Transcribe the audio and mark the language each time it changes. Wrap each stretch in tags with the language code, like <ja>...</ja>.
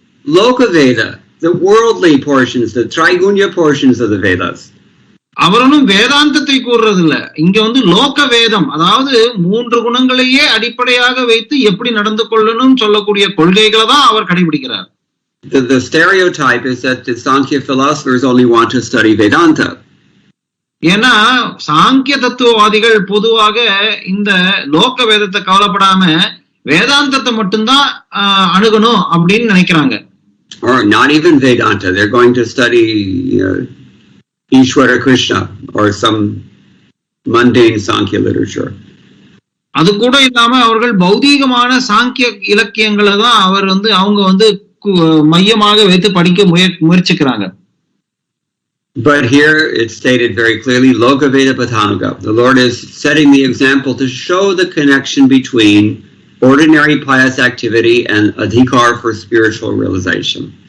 <en>Lokaveda, the worldly portions, the Trigunya portions of the Vedas.</en> <ta>அவரும் வேதாந்தத்தை கூறுறது இல்ல, இங்க லோக வேதம், அதாவது 3 குணங்களையே அடிப்படையாக வைத்து எப்படி நடந்து கொள்ளணும் சொல்லக்கூடிய கொள்கைகளை தான் அவர் கடைபிடிக்கிறார்.</ta> <en>The stereotype is that the Sankhya philosophers only want to study Vedanta.</en> <ta>ஏன்னா சாங்கிய தத்துவவாதிகள் பொதுவாக இந்த லோக வேதத்தை கவலைப்படாம வேதாந்தத்தை மட்டும்தான் அணுகணும் அப்படின்னு நினைக்கிறாங்க.</ta> <en>Or not even Vedanta, they're going to study Ishwara Krishna or some mundane Sankhya literature.</en> <ta>அது கூட இல்லாம அவர்கள் பௌதீகமான சாங்கிய இலக்கியங்களை தான் அவங்க மையமாக வைத்து படிக்க முயற்சிக்கிறாங்க.</ta> <en>But here it's stated very clearly,</en> <sa>Loka Veda Pathanuga.</sa> <en>The Lord is setting the example to show the connection between ordinary pious activity and adhikar for spiritual realization.</en>